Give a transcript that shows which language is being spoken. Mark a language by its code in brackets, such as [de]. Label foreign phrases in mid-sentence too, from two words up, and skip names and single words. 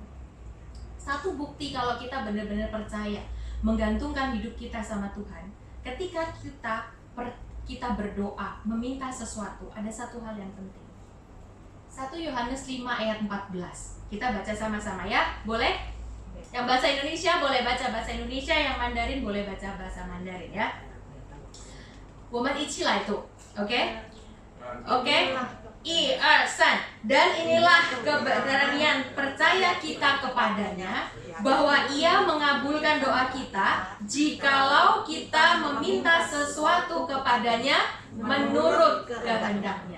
[id] Satu bukti kalau kita benar-benar percaya, menggantungkan hidup kita sama Tuhan, ketika kita berdoa, meminta sesuatu, ada satu hal yang penting. 1 Yohanes 5 ayat 14. Kita baca sama-sama ya, boleh? Yang bahasa Indonesia boleh baca bahasa Indonesia, yang Mandarin boleh baca bahasa Mandarin ya. [zh] 我们一起来读, [id] oke? Oke? 1、2、3. Dan inilah keberanian percaya kita kepadanya, bahwa Ia mengabulkan doa kita jikalau kita meminta sesuatu kepadanya menurut kehendaknya.